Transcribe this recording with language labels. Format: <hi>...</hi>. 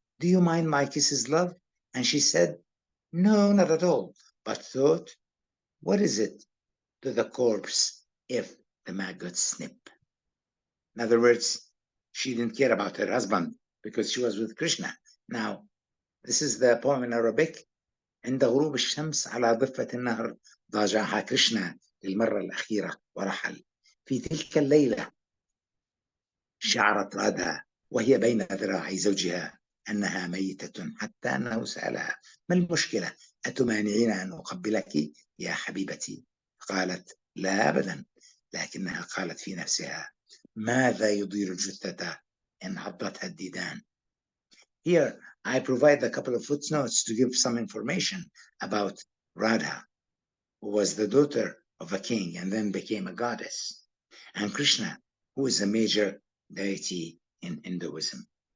<en>Do you mind my kisses, love?" And she said, "No, not at all," but thought, "What is it to the corpse if the maggots snip?" In other words, she didn't care about her husband because she was with Krishna. Now, this is the poem in Arabic.</en> <ar>عند غروب الشمس على ضفة النهر ضاجعها كريشنا للمرة الأخيرة ورحل. في تلك الليلة شعرت رادها وهي بين ذراعي زوجها أنها ميتة حتى أنه سألها: ما المشكلة؟ أتمانعين أن أقبلك يا حبيبتي؟ قالت: لا أبدا، لكنها قالت في نفسها: ماذا يضير الجثة إن عضتها الديدان.</ar> <en>Here I provide a couple of footnotes to give some information about Radha, who was the daughter of a king and then became a goddess, and Krishna, who is a major deity in Hinduism.</en>